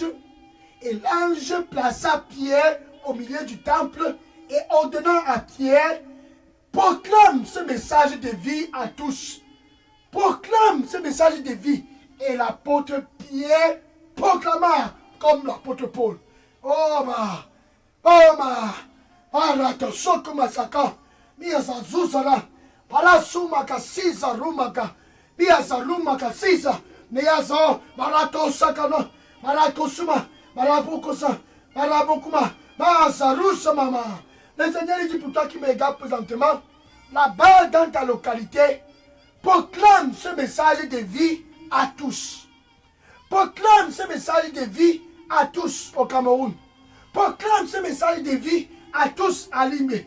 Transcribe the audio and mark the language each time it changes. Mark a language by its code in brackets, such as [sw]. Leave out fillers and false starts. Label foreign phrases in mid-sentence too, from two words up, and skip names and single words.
[fr] Et l'ange plaça Pierre au milieu du temple et ordonnant à Pierre, proclame ce message de vie à tous. Proclame ce message de vie. Et l'apôtre Pierre proclama comme l'apôtre Paul. Oh ma, arato sokuma saka, mia zazuzara, para sumaka sisa rumaka, mia zarumaka sisa, mia zo, marato sakano, marato suma, marabukosa, marabukuma, ma zarusa mama. Le Seigneur dit pour toi qui me regarde présentement, là-bas dans ta localité, proclame ce message de vie à tous. Proclame ce message de vie à tous au Cameroun. Proclame ce message de vie à tous à Limé.